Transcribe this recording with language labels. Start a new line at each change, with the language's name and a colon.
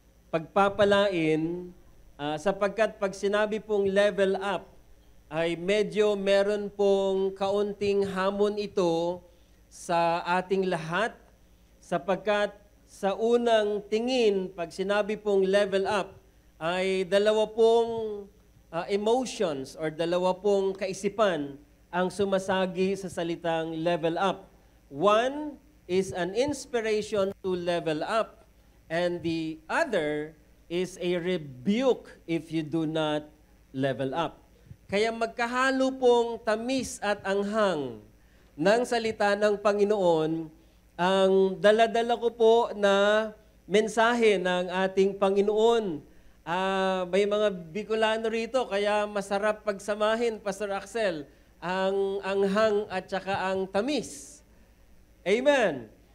Filipino: pagpapalain sapagkat pag sinabi pong level up ay medyo meron pong kaunting hamon ito sa ating lahat sapagkat sa unang tingin pag sinabi pong level up ay dalawa pong emotions or dalawa pong kaisipan ang sumasagi sa salitang level up.
English: One is an inspiration to level up and the other is a rebuke if you do not level up.
Filipino: Kaya magkahalo pong tamis at anghang ng salita ng Panginoon, ang dala-dala ko po na mensahe ng ating Panginoon. May mga Bicolano rito, kaya masarap pagsamahin, Pastor Axel, ang anghang at saka ang tamis. Amen.